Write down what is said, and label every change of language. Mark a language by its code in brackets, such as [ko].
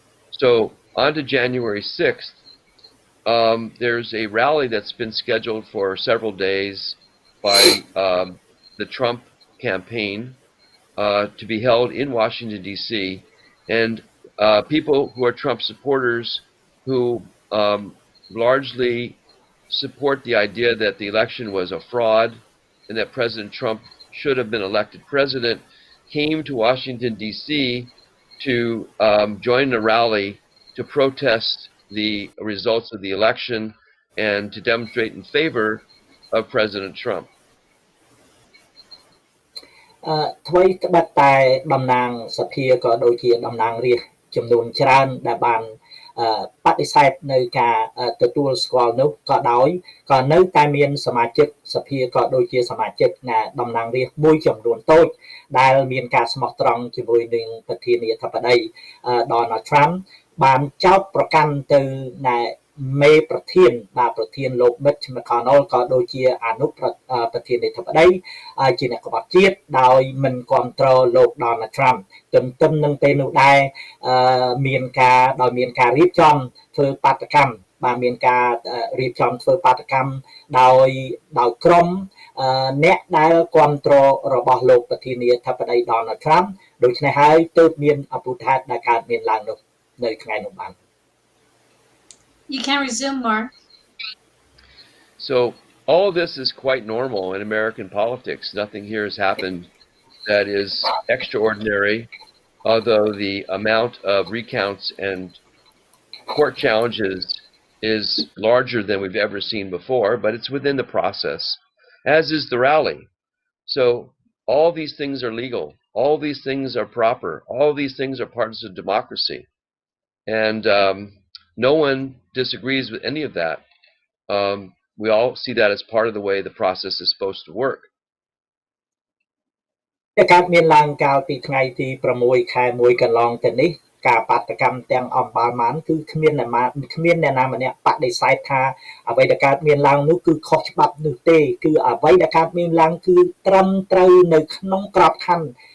[en] So on to January 6th, there's a rally that's been scheduled for several days by the Trump campaign to be held in Washington, D.C., and people who are Trump supporters who largely support the idea that the election was a fraud and that President Trump should have been elected president came to Washington, D.C. to join a rally to protest the results of the election and to demonstrate in favor of President Trump. [km] ថ្មីត្បិតតែតំណាងសភាក៏ដូចជាតំណាងរាស្ត្រចំនួនច្រើនដែលបានបដិសេធនៅការទទួលស្គាល់នោះក៏ដោយក៏នៅតែមានសមាជិកសភាក៏ដូចជាសមាជិកតំណាងរាស្ត្រមួយចំនួនតូចដែលមានការស្មោះត្រង់ជាមួយនឹងប្រធានាធិបតី Donald Trump បានចោទប្រកាន់ទៅ មេប្រធានប្រធានលោក Mitch McConnell ក៏ដូចជាអនុប្រធានាធិបតីជាអ្នកក្បត់ជាតិដោយមិនគ្រប់គ្រងលោក Donald Trump ទន្ទឹមនឹងពេលនោះដែរមានការរៀបចំធ្វើបាតកម្មមានការរៀបចំធ្វើបាតកម្មដោយក្រុមអ្នកដែលគ្រប់គ្រងរបស់លោកប្រធានាធិបតី Donald Trump ដូច្នេះហើយទើបមានអពុធិដែលកើតមានឡើងនោះនៅថ្ងៃនោះបាន [en] You can resume, Mark. So all this is quite normal in American politics. Nothing here has happened that is extraordinary, although the amount of recounts and court challenges is larger than we've ever seen before, but it's within the process, as is the rally. So all these things are legal. All these things are proper. All these things are parts of democracy. And no one disagrees with any of that. We all see that as part of the way the process is supposed to work. [km] ការមានឡើងកាលពីថ្ងៃទី6ខែ1កន្លងទៅនេះការបាតកម្មទាំងអំបាលម៉ានគឺគ្មានអ្នកណាម្នាក់បដិសេធថាអ្វីដែលកើតមានឡើងនោះគឺខុសច្បាប់នោះទេគឺអ្វីដែលកើតមានឡើងគឺត្រឹមត្រូវនៅក្នុងក្របខ័ណ្ឌ